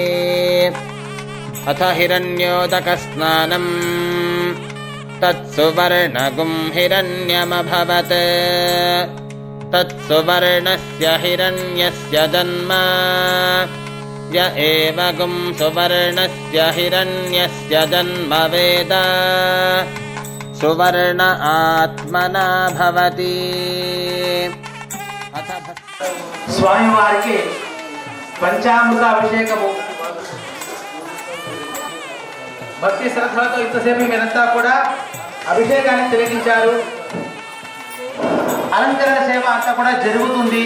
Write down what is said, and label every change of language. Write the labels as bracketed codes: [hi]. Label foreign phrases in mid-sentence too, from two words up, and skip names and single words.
[sa] अथ हिरण्योदकस्नानम् तत्सुवर्णगुं हिरण्यमभवत् तत्सुवर्णस्य हिरण्यस्य जन्म य एव गुं सुवर्णस्य हिरण्यस्य जन्म वेद सुवर्ण आत्मना भवति [te] స్వామివారికి పంచామృత అభిషేకము భక్తి శ్రద్ధలతో ఇంతసేపు మీరంతా కూడా అభిషేకాన్ని తిలకించారు. అలంకరణ సేవ అంతా కూడా జరుగుతుంది.